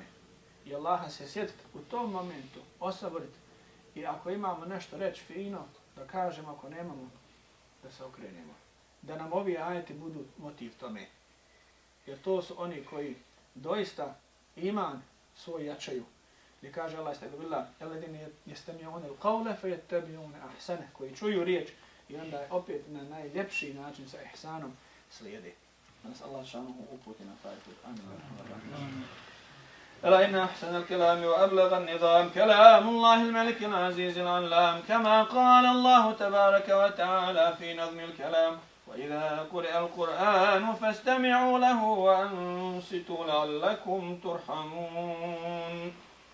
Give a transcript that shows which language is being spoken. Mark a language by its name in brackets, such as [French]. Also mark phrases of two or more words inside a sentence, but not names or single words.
[Bosnian] I Allaha se sjetiti u tom momentu, osaboriti. I ako imamo nešto reći fino, da kažemo, ako nemamo, da se okrenemo. Da nam ovi ajeti budu motiv tome. Jer to su oni koji doista iman svoj jačaju. Gdje kaže Allah [Arabic] استغفر الله، الذين يستمعون القول فيتبعون أحسن, [Bosnian] koji čuju riječ i onda opet na najljepši način sa ihsanom slijede. Da nas Allah šanuhu uputi na taj put. Amin. [Arabic] ألا إن أحسن الكلام وأبلغ النظام كلام الله الملك العزيز العلام كما قال الله تبارك وتعالى في نظم الكلام وإذا قرئ القرآن فاستمعوا له وأنصتوا لعلكم ترحمون